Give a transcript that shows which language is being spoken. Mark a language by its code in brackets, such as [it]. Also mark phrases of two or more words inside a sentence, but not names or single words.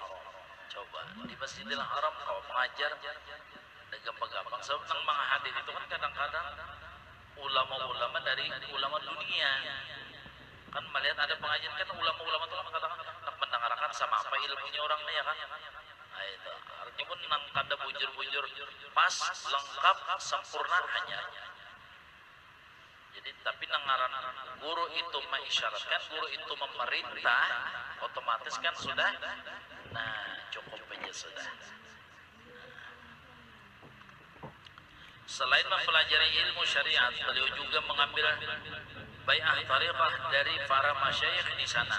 [bjn] Coba, di Masjidil Haram kau mengajar gampang-gampang. Sebab nang menghadir itu kan kadang-kadang ulama-ulama dari ulama dunia. Kan melihat ada pengajian kan ulama-ulama itu mengatakan nak mendengarkan sama apa ilmunya orangnya ya kan. Nah, itu artinya pun nang kada bujur-bujur pas lengkap sempurna hanya. Jadi tapi nangaran guru itu mengisyaratkan, guru itu memerintah, otomatis kan sudah. Nah cukup aja sudah. [id] Selain mempelajari ilmu syariat, beliau juga mengambil bai'ah tariqah dari para masyayikh di sana.